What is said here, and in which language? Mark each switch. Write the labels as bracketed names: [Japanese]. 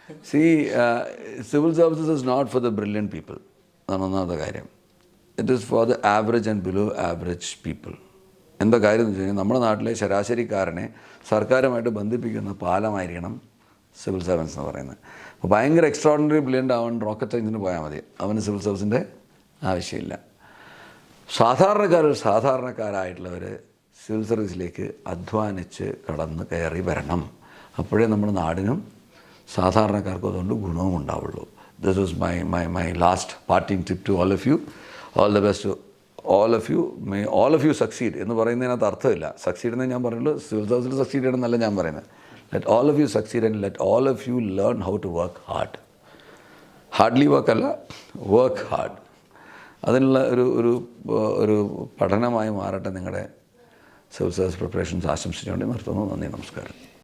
[English] See, civil services is not for the brilliant people. That's another കാര്യം. It is for the average and below average people. [Malayalam] എന്താ കാര്യം എന്ന് വെച്ച് കഴിഞ്ഞാൽ നമ്മുടെ നാട്ടിലെ ശരാശരിക്കാരനെ സർക്കാരുമായിട്ട് ബന്ധിപ്പിക്കുന്ന പാലമായിരിക്കണം സിവിൽ സർവൻസ് എന്ന് പറയുന്നത്. അപ്പോൾ ഭയങ്കര എക്സ്ട്രോർഡിനറി ബ്രില്യൻ്റ് ആവാൻ റോക്കറ്റ് സയൻസിന് പോയാൽ മതി, അവന് സിവിൽ സർവീസിൻ്റെ ആവശ്യമില്ല. സാധാരണക്കാരായിട്ടുള്ളവർ സിവിൽ സർവീസിലേക്ക് അധ്വാനിച്ച് കയറി വരണം. അപ്പോഴേ നമ്മുടെ നാടിനും സാധാരണക്കാർക്കും അതുകൊണ്ട് ഗുണവും ഉണ്ടാവുള്ളൂ. [English] this was my last parting tip to all of you. All the best to all of you. May all of you succeed. [Malayalam] എന്ന് പറയുന്നതിനകത്ത് അർത്ഥമില്ല. സക്സീഡ് എന്നേ ഞാൻ പറഞ്ഞുള്ളൂ. സിവിൽ സർവീസിൽ സക്സീഡ് ചെയ്യണമെന്നല്ല ഞാൻ പറയുന്നത്. [English] Let all of you succeed and let all of you learn how to work hard. Hardly work അല്ല, work hard. [Malayalam] അതിനുള്ള ഒരു പഠനമായി മാറട്ടെ നിങ്ങളുടെ സിവിൽ സർവീസ് പ്രിപ്പറേഷൻസ് ആശംസിച്ചുകൊണ്ട് നിർത്തുന്നു. നന്ദി, നമസ്കാരം.